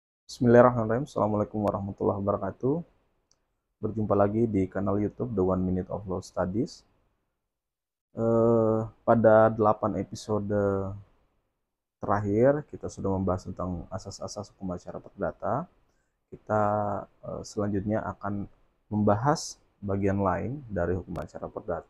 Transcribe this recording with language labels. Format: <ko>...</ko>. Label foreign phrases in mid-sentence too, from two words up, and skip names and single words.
<ar>بسم الله الرحمن الرحيم. السلام عليكم ورحمة الله وبركاته.</ar> <id>Berjumpa lagi di kanal YouTube The One Minute of Law Studies. Pada 8 episode terakhir kita sudah membahas tentang asas-asas hukum acara perdata. Kita selanjutnya akan membahas bagian lain dari hukum acara perdata.</id>